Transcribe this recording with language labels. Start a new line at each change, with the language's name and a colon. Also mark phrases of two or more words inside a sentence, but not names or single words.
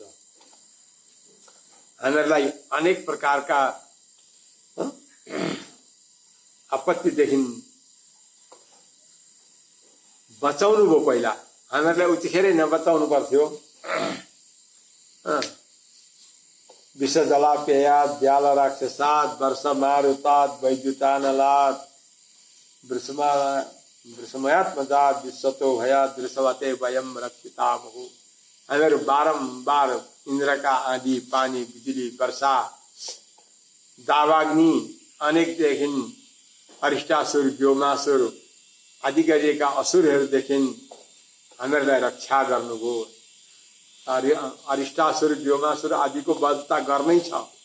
Nepali: हामीहरूलाई अनेक प्रकारका आपत्तिदेखि बचाउनु भयो। पहिला हामीहरूलाई उतिखेरै नबचाउनु पर्थ्यो।
Sanskrit: विष जलापेयात ब्याल राक्षसात वर्ष मारुतात वैद्युतानलात वृषमयात्मजात विश्वतो भयात दृश्यवते वयम रक्षितामहु।
Nepali: हामीहरू बारम्बार इन्द्रका आँधी, पानी, बिजुली, वर्षा, दावाग्नि, अनेकदेखि अरिष्टासुर, व्योमासुर आदि गरिएका असुरहरूदेखि हामीहरूलाई रक्षा गर्नुभयो। अरिष्टासुर, व्योमासुर आदिको वध त गर्नै छ।